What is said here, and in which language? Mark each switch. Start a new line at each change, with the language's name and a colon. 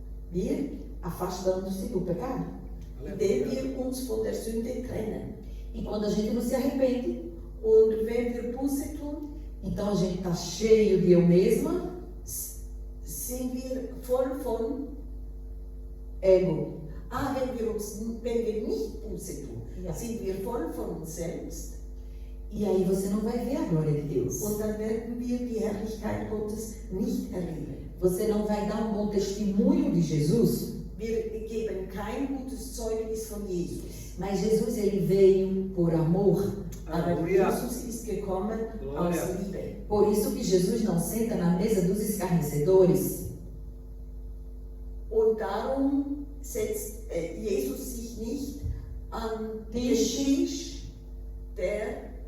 German: Wir
Portuguese: afastando-se do pecado.
German: Indem wir uns von der Sünde trennen.
Portuguese: E quando a gente não se arrepende,
German: Und wenn wir Buße tun,
Portuguese: então a gente está cheio de eu mesma,
German: sind wir voll von
Portuguese: ego.
German: wenn wir nicht Buße tun, Ja. sind wir voll von uns selbst.
Portuguese: E aí você não vai ver a glória de Deus.
German: Und dann werden wir die Herrlichkeit Gottes nicht erleben.
Portuguese: Você não vai dar um bom testemunho de Jesus.
German: Wir geben kein gutes Zeugnis von Jesus.
Portuguese: Mas Jesus, ele veio por amor.
German: Aber Jesus ist gekommen aus Liebe.
Portuguese: Por isso que Jesus não senta na mesa dos escarnecedores.
German: Und darum setzt Jesus sich nicht an den Tisch der